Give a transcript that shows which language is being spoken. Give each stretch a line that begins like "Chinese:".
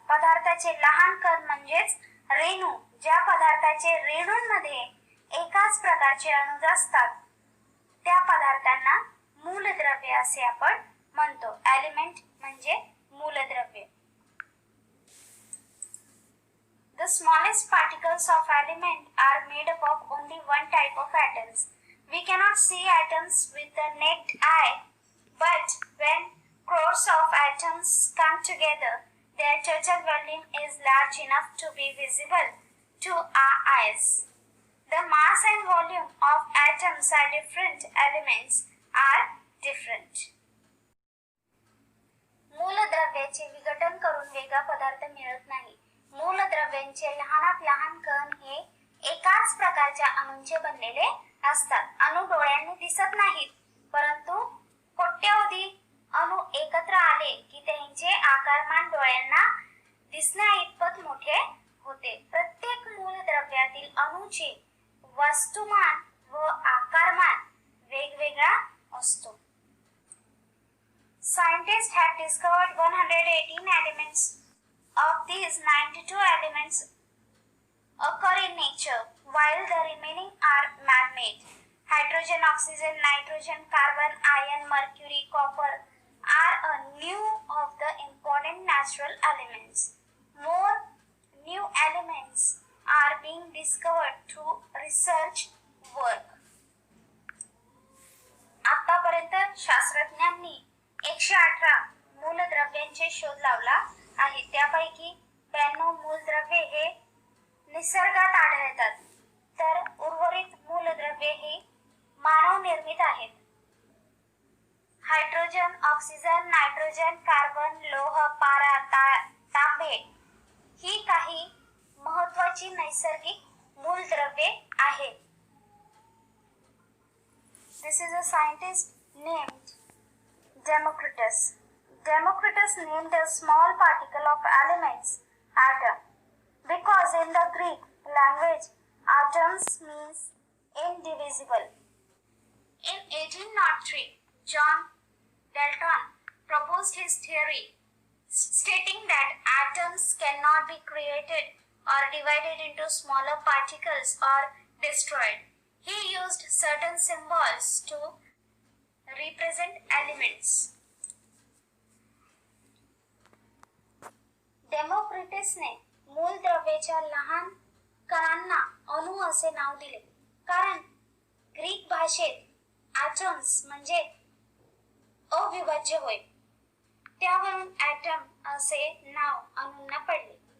Marathi: पदार्थाचे लहान कण म्हणजेच रेणू, ज्या पदार्थाचे रेणूंमध्ये एकाच प्रकारचे अणु असतात त्या पदार्थांना मूलद्रव्ये असे आपण म्हणतो. एलिमेंट म्हणजे मूलद्रव्य.
English: The smallest particles of element are made up of only one type of atoms. We cannot see atoms with the naked eye, but when crores of atoms come together, their total volume is large enough to be visible to our eyes. The mass and volume of atoms are different. Elements are different.
Marathi: मूलद्रव्याचे विघटन करून वेगळा पदार्थ मिळत नाही. मूलद्रव्यांचे लहानात लहान कण हे एकाच प्रकारच्या अणूंचे बनलेले असतात. अणू डोळ्यांनी दिसत नाहीत, परंतु कोट्यवधी अणू एकत्र आले की त्यांचे आकारमान डोळ्यांना दिसण्या इतपत मोठे होते. प्रत्येक मूलद्रव्यातील अणूचे वस्तुमान व आकारमान वेगवेगळा असतो.
English: Scientists have discovered 118 elements. Of these, 92 elements occur in nature, while the remaining are man-made. Hydrogen, oxygen, nitrogen, carbon, iron, mercury, copper are a new of the important natural elements. More new elements are being discovered through research work.
Marathi: आतापर्यंत शास्त्रज्ञांनी 118 मूलद्रव्यांचे शोध लावला आहे. त्यापैकी 92 मूलद्रव्ये हे निसर्गात आढळतात, तर उर्वरित मूलद्रव्ये ही मानव निर्मित आहेत. हायड्रोजन, ऑक्सिजन, नायट्रोजन, कार्बन, लोह, पारा, तांबे ही काही महत्त्वाची नैसर्गिक मूलद्रव्ये आहेत.
English: This is a scientist named Democritus. Democritus named a small particle of elements atom because in the Greek language atoms means indivisible. In 1803, John Dalton proposed his theory stating that atoms cannot be created or divided into smaller particles or destroyed. He used certain symbols to represent elements.
Marathi: डेमोक्रिटसने मूलद्रव्याच्या लहान कणांना अणू असे नाव दिले, कारण Greek भाषेत atoms म्हणजे अविभाज्य होय. त्यावरून ॲटम असे नाव अणूंना पडले.